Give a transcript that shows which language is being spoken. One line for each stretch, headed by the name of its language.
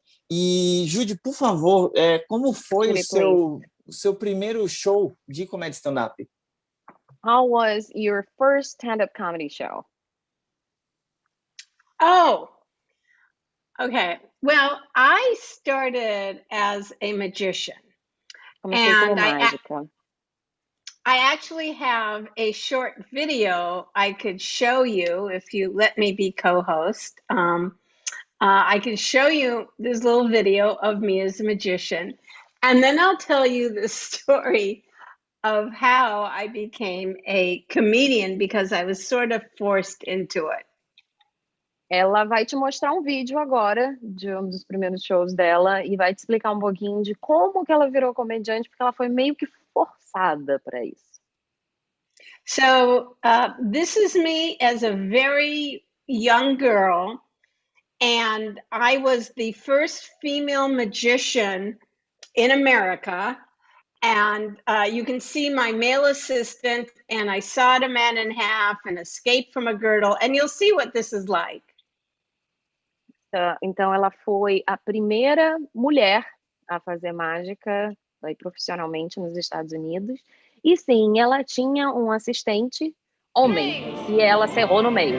Portuguese: E, Judy, por favor, como foi o seu primeiro show de comédia stand-up?
English: How was your first stand-up comedy show? Oh, okay. Well, I started as a magician.
Portuguese: Comecei como mágica.
English: I actually have a short video I could show you if you let me be co-host. I can show you this little video of me as a magician, and then I'll tell you the story of how I became a comedian because I was sort of forced into it.
Portuguese: Ela vai te mostrar um vídeo agora de um dos primeiros shows dela e vai te explicar um pouquinho de como que ela virou comediante, porque ela foi meio que forçada para isso.
English: So this is me as a very young girl, and I was the first female magician in America. And you can see my male assistant, and I sawed a man in half and escaped from a girdle, and you'll see what this is like.
Portuguese: Então ela foi a primeira mulher a fazer mágica profissionalmente nos Estados Unidos. E sim, ela tinha um assistente homem e ela cerrou no meio.